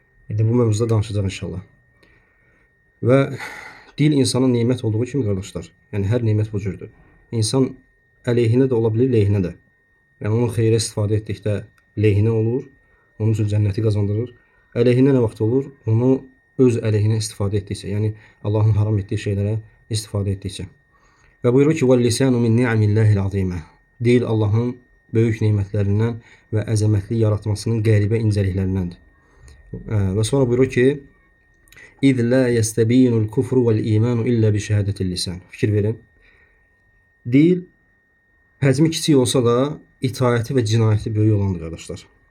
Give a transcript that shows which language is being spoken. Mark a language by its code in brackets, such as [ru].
[az] Bu mövzuda danışacaq inşallah. Və dil insana nemət olduğu kimi qardaşlar, yəni hər nemət bu cürdür. İnsan əleyhinə də ola bilir, leyhinə də. Yəni onu xeyrə istifadə etdikdə leyhinə olur, onun üçün cənnəti qazandırır. Əleyhinə nə vaxt olur? Onu öz əleyhinə istifadə etdikcə, yəni Allahın haram etdiyi şeylərə istifadə etdikcə. Və buyurur ki, [ar] وَالْلِسَانُ مِنْ نِعَمِ اللّٰهِ الْعَظِيمَ. [az] Dil Allahın böyük nemətlərindən və əzəmətli yaratmasının qəribə incəliklərindəndir. Və sonra buyurur ki, [ar] İz la yestebinul kufru vel imanu illa bi şehadetil lisan. [az] Fikir verin. Dil həcmi kiçik olsa da itaəti və cinayəti böyük olandır qardaşlar.